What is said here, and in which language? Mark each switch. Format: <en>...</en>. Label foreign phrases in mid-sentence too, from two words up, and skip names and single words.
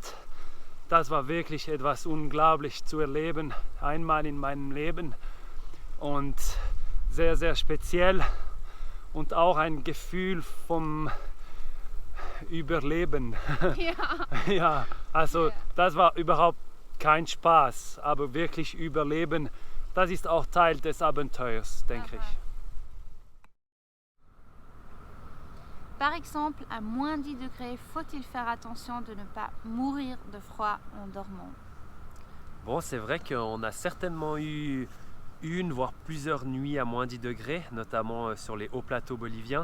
<de>Das war wirklich etwas unglaublich zu erleben, einmal in meinem Leben und sehr, sehr speziell und auch ein Gefühl vom Überleben. Ja, also das war überhaupt kein Spaß, aber wirklich Überleben, das ist auch Teil des Abenteuers, denke ich.</de> <fr>Par exemple, à moins 10 degrés, faut-il faire attention de ne pas mourir de froid en dormant? Bon, c'est vrai qu'on a certainement eu une, voire plusieurs nuits à moins 10 degrés, notamment sur les hauts plateaux boliviens.</fr>